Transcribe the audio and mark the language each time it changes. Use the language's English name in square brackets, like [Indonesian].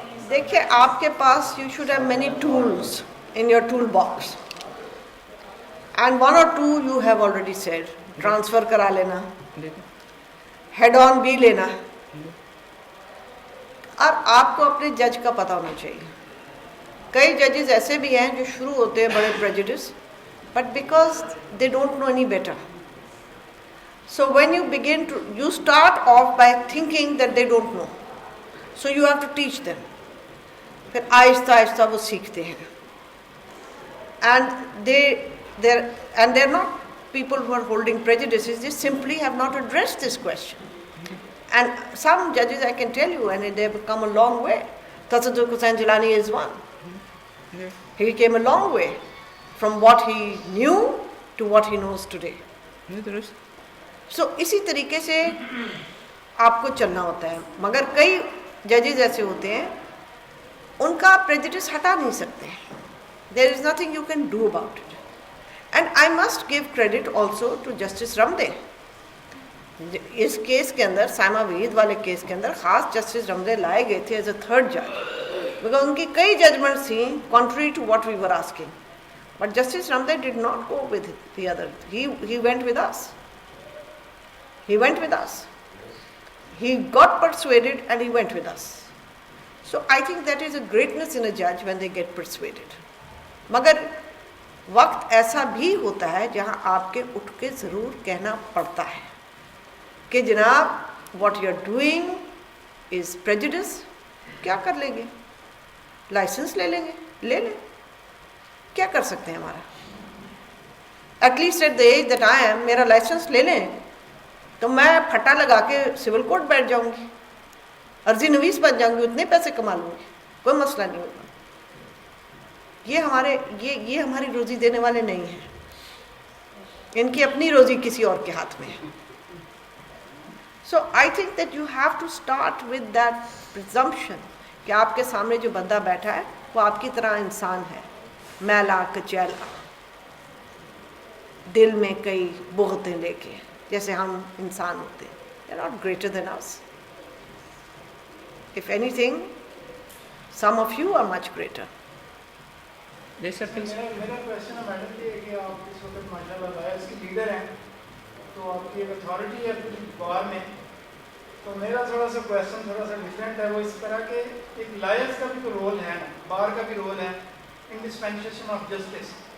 [Urdu] دیکھیے آپ کے پاس [English] you should have many tools in your toolbox, and one or two you have already said. [Urdu] Transfer کرا لینا, head آن بھی لینا, اور آپ کو اپنے جج کا پتہ ہونا چاہیے. کئی ججز ایسے بھی ہیں جو شروع ہوتے ہیں بڑے prejudice, [English] But because they don't know any better. So when you start off by thinking that they don't know, so you have to teach them. [Urdu] پھر آہستہ آہستہ وہ سیکھتے ہیں. [English] And they're not people who are holding prejudices, they simply have not addressed this question. And some judges, I can tell you, and they've come a long way. Tasadduq Hussain Jilani is one. He came a long way from what he knew to what he knows today. [Urdu] So اسی طریقے سے آپ کو چلنا ہوتا ہے. مگر کئی ججز ایسے ہوتے ہیں ان کا پریجوڈس ہٹا نہیں سکتے. [English] There is nothing you can do about it. And I must give credit also to Justice Ramde. [Urdu] اس case کے اندر, سائمہ وحید والے کیس کے اندر خاص جسٹس رمدے لائے گئے تھے [English] as a third جج, [Urdu] بیکاز ان کی کئی ججمنٹس تھیں [English] contrary to what we were asking. But Justice Ramde did not go with the other. He went with us. He went with us. He got persuaded and he went with us. So I think that is a greatness in a judge when they get persuaded. [Urdu] مگر وقت ایسا بھی ہوتا ہے جہاں آپ کے اٹھ کے ضرور کہنا پڑتا ہے. کہ جناب [English] What you are doing is prejudice. [Urdu] کیا کر لیں گے؟ لائسنس لے لیں گے، لے لیں، کیا کر سکتے ہیں ہمارا. [English] at least at the age that I am, [Urdu] میرا لائسنس لے لیں تو میں پھٹا لگا کے سول کورٹ بیٹھ جاؤں گی، عرضی نویس بن جاؤں گی، اتنے پیسے کما لوں گی، کوئی مسئلہ نہیں ہوگا. یہ ہماری روزی دینے والے نہیں ہیں، ان کی اپنی روزی کسی اور کے ہاتھ میں ہے. [English] so I think that you have to start with that presumption [Urdu] کہ آپ کے سامنے جو بندہ بیٹھا ہے وہ آپ کی طرح انسان ہے، میلا کچیلا، دل میں کئی بغتیں لے کے، جیسے ہم انسان ہوتے ہیں. [English] They are not greater than us. If anything, some of you are much greater. [Urdu] جی sir please. میرا کوشچن ہے میڈم یہ کہ آپ اس وقت ماشاء اللہ لائرس کی لیڈر ہیں، تو آپ کی ایک اتھارٹی ہے پوری بار میں. تو میرا تھوڑا سا کوشچن تھوڑا سا ڈفرینٹ ہے، وہ اس طرح کہ ایک لائرس کا بھی تو رول ہے نا، بار کا بھی رول ہے [English] In dispensation of justice.